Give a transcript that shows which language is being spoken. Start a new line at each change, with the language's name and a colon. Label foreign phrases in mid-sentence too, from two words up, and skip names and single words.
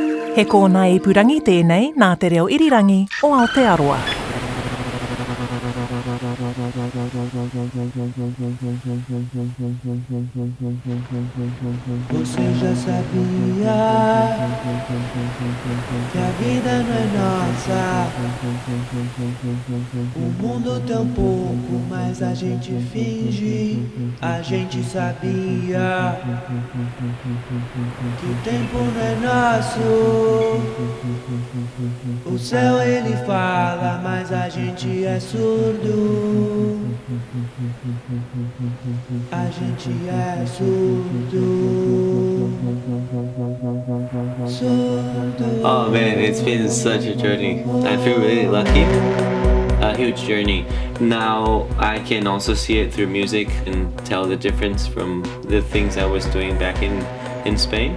Māori: He kōna e purangi tēnei nā te reo irirangi o Aotearoa.
Portuguese: Você já sabia que a vida não é nossa. O mundo tem um pouco, mas a gente finge. A gente sabia que o tempo não é nosso. O céu ele fala, mas a gente é surdo. A gente é surdo.
English: Oh man, it's been such a journey. I feel really lucky. A huge journey. Now I can also see it through music and tell the difference from the things I was doing back in Spain.